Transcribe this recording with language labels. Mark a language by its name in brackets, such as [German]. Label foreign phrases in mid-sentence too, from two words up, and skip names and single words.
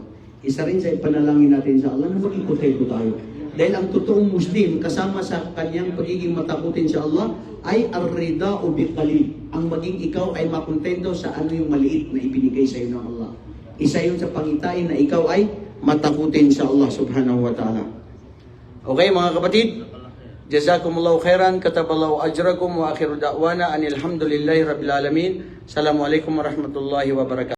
[Filipino] Isa rin sa panalangin natin sa Allah na maging kontento tayo. Dahil ang totoong Muslim, kasama sa kanyang pagiging matakutin sa Allah, ay ar-rida o biqalil. Ang maging ikaw ay makontento sa ano yung maliit na ibinigay sa iyo ng Allah. Isa yun sa pangitain na ikaw ay matakutin sa Allah [Arabic] سبحانه و تعالى. [Filipino] Okay mga kapatid? [Arabic] جزاكم الله خيرا، كتب الله أجركم، و آخر دعوانا أن الحمد لله رب العالمين. السلام عليكم ورحمة الله وبركاته.